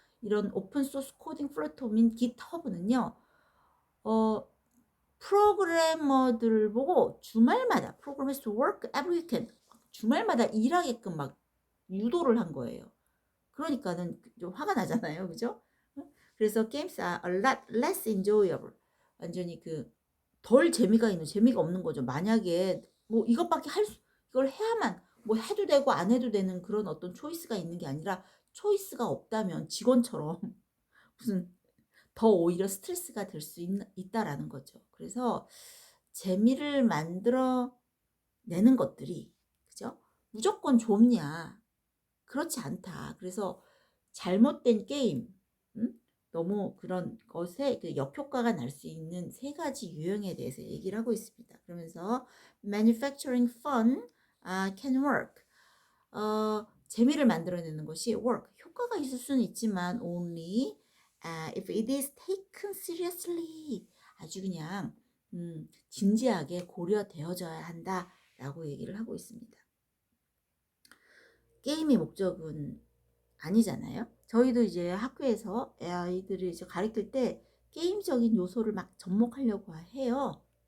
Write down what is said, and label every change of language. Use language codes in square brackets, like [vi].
[ko] 이런 오픈 소스 코딩 플랫폼인 GitHub는요. 프로그래머들 보고 주말마다 프로그래머스 [en] to work every weekend [ko] 주말마다 일하게끔 막 유도를 한 거예요. 그러니까는 좀 화가 나잖아요. 그죠? 그래서 [en] games are a lot less enjoyable. [ko] 완전히 그 덜 재미가 없는 거죠. 만약에 뭐 이것밖에 이걸 해야만 뭐 해도 되고 안 해도 되는 그런 어떤 초이스가 있는 게 아니라 초이스가 없다면 직원처럼 무슨 더 오히려 스트레스가 될 수 있다라는 거죠. 그래서 재미를 만들어 내는 것들이 그죠? 무조건 좋냐? 그렇지 않다. 그래서 잘못된 게임, 너무 그런 것에 그 역효과가 날 수 있는 세 가지 유형에 대해서 얘기를 하고 있습니다. 그러면서 [en] manufacturing fun can work. [ko] 재미를 만들어내는 것이 work. 효과가 있을 수는 있지만 [en] only if it is taken seriously. [ko] 아주 그냥 진지하게 고려되어져야 한다라고 얘기를 하고 있습니다. 게임의 목적은 아니잖아요. 저희도 이제 학교에서 아이들을 이제 가르칠 때 게임적인 요소를 막 접목하려고 해요.